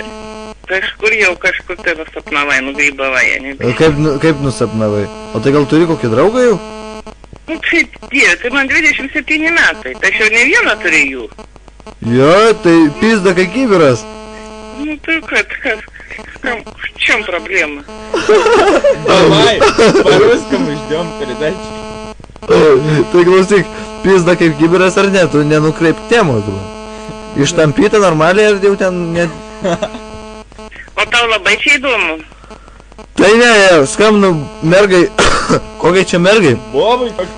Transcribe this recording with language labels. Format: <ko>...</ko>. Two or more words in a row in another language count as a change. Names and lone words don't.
<lt>Kažkur tai nusapnavai, nugrybavai, ne? Kaip nusapnavai? O tai gal turi kokį draugą jau? Nu, kaip tie, tai man 27 metai, tai aš jau ne vieną turiu jų. Jo, tai pizda kaip kibiras. Nu, tai kas,</lt> <ru>чем проблема? Давай, по-русскому ждем передачи.</ru> <lt>Tai klausyk, pizda kaip kibiras ar ne, tu nenukreip temų, tu. Ištampyta normaliai ar jau ten net... O tau labai čia įdomu? Tai ne, skambinu mergai, kokiai čia mergai? Bobai,</lt>